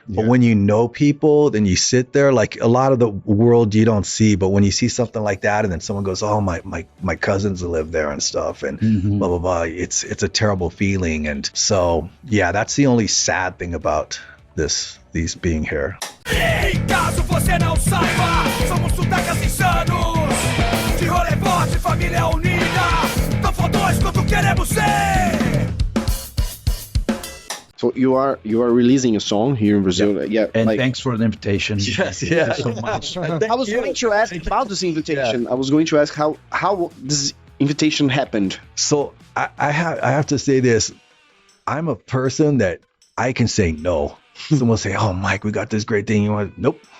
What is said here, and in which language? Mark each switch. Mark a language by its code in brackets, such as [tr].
[en] But when you know people, then you sit there, a lot of the world you don't see. But when you see something like that, and then someone goes, oh, my cousins live there and stuff, and blah, blah, blah, it's a terrible feeling. And so, yeah, that's the only sad thing about these being here. [pt] E caso você não saiba, somos sudacas insanos. De rolê forte, família unida. Tão fodões quanto queremos ser. [en] So you are releasing a song here in Brazil. Yeah. And thanks for the invitation. Yes. Thank you so much. I was going to ask about this invitation. I was going to ask how this invitation happened. So I have to say this. I'm a person that I can say no. Someone will say, oh, Mike, we got this great thing. You want? Nope.